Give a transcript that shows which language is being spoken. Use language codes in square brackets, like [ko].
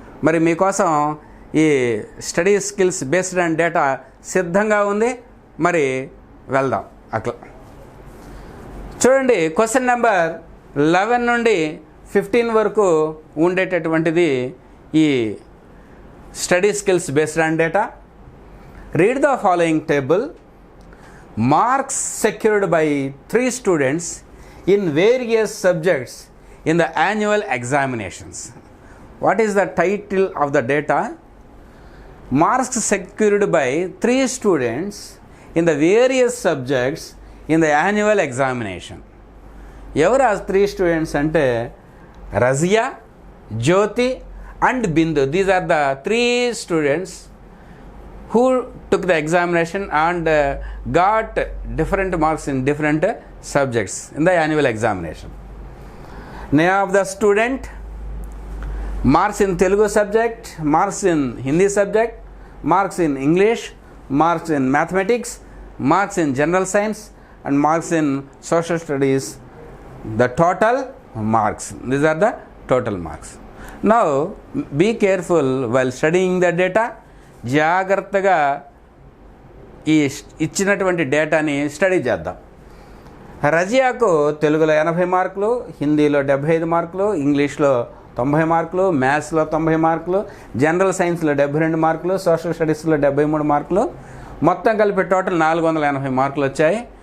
[te] మరి మీకోసం ఈ [en] study skills based on data [te] సిద్ధంగా ఉంది. మరి వెళ్దాం అట్లా. చూడండి, క్వశ్చన్ నెంబర్ 11 నుండి 15 వరకు ఉండేటటువంటిది ఈ [en] Study skills based on data. Read the following table. Marks secured by 3 students in various subjects in the annual examinations. What is the title of the data? Marks secured by 3 students in the various subjects in the annual examination. [te] ఎవరు ఆ [en] 3 students అంటే Razia, Jyothi and Bindu. These are the 3 students who took the examination and got different marks in different subjects in the annual examination. Name of the student, marks in Telugu subject, marks in Hindi subject, marks in English, marks in mathematics, marks in general science, and marks in social studies. The total marks, these are the total marks. Now be careful while studying the data. [te] జాగ్రత్తగా ఈ ఇచ్చినటువంటి డేటాని study చేద్దాం. రజియాకు తెలుగులో 80 మార్కులు, హిందీలో 75 మార్కులు, ఇంగ్లీష్లో 90 మార్కులు, మ్యాథ్స్లో 90 మార్కులు, జనరల్ సైన్స్లో 72 మార్కులు, సోషల్ స్టడీస్లో 73 మార్కులు, మొత్తం కలిపి టోటల్ 480 మార్కులు వచ్చాయి.